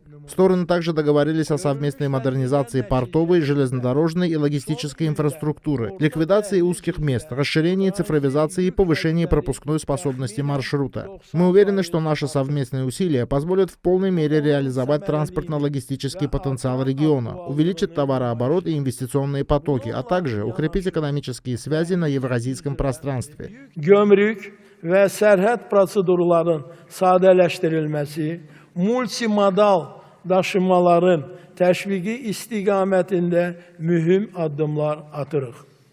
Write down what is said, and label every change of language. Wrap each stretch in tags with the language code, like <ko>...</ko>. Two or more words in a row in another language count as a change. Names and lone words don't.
<ru>Стороны также договорились о совместной модернизации портовой, железнодорожной и логистической инфраструктуры, ликвидации узких мест, расширении цифровизации и повышении пропускной способности маршрута. Мы уверены, что наши совместные усилия позволят в полной мере реализовать транспортно-логистический потенциал региона, увеличить товарооборот и инвестиционные потоки, а также укрепить экономические связи на евразийском пространстве.</ru> <az>Və sərhəd prosedurların sadələşdirilməsi, multimodal daşımaların təşviqi istiqamətində mühüm addımlar atırıq.</az>